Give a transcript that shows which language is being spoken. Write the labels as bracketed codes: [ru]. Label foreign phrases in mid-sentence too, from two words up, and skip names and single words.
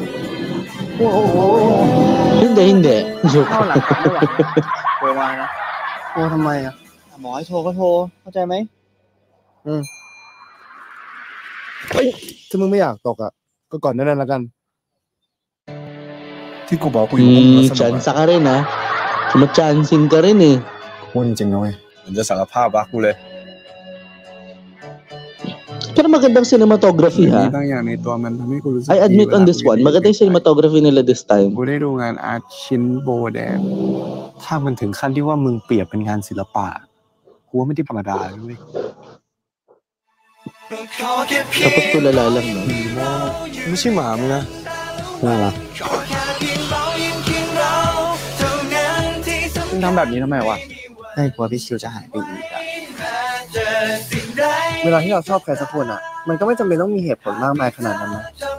[th] โอ้โหhindi เข้าหลังกันด้วยโทรมานะโทรทำไมอ่ะหมอให้โทรก็โทรเข้าใจไหม ถ้ามึงไม่อยากตกอ่ะก็ก่อนนั้นแล้วกัน ที่กูบอกกูอยู่ [tl] chance ka rin Sumachancing ka rin [th] พูดจริงๆนะเว้ย ผมจะสารภาพรักกูเลย [tl] Pero magandang cinematography ha. [th] บางอย่างในตัวมันทำให้กูรู้สึก [en] I admit on this one, [tl] maganda yung cinematography nila [en] this time. [th] กูได้ดูงานอาร์ตชิ้นโบแดงถ้ามันถึงขั้นที่ว่ามึงเปรียบเป็นงานศิลปะกูว่าไม่ได้ธรรมดาเลย [tl] Tapos tulala lang no? [th] ไม่ใช่หมามึงนะ น่ารัก มึงทำแบบนี้ทำไมวะ ให้กลัวพี่คิวจะหายไปอีกอ่ะ เวลาที่เราชอบใครสักคนอ่ะมันก็ไม่จำเป็นต้องมีเหตุผลมากมายขนาดนั้นนะ